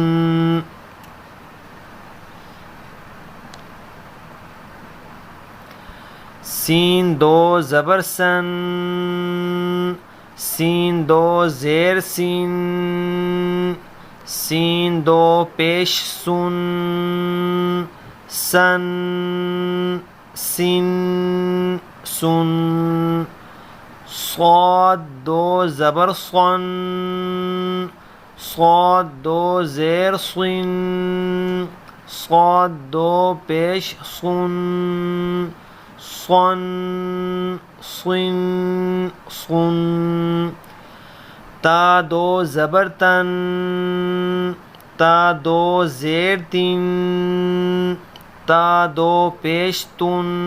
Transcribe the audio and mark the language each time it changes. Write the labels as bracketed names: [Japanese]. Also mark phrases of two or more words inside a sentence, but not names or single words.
[Urdu] سین 2 زبر سن، سین 2 زیر سین، سین 2 پیش سن، سن، سن، سن۔ صاد دو زبر صن، صاد دو زیر صن، صاد دو پیش صن، صن صن صن، تا دو زبر تن، تا دو زیر تن، تا دو پیش تن،